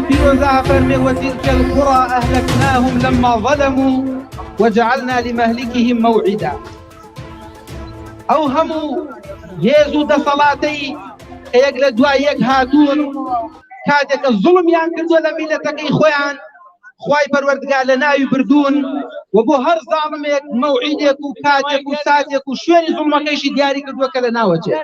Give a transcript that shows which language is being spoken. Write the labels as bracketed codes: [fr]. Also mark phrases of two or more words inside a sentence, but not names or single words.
[ar] الله فرمي وتلك القرى أهلكناهم لما ظلموا وجعلنا لمهلكهم موعدا. [ckb] أو همو هێزوو دەسەڵاتەی کە یەک لە دوای یەک هاتوون کاتێکە زوڵمیان کردووە لە میلەتەکەی خۆیان خوای پەروەردگار لە ناوی بردوون و بۆ هەر زاڵمێک مەوعیدێک و کاتێک و ساتێک و شوێنی زوڵمەکەیشی دیاری کردووە کە لە ناوەچێت.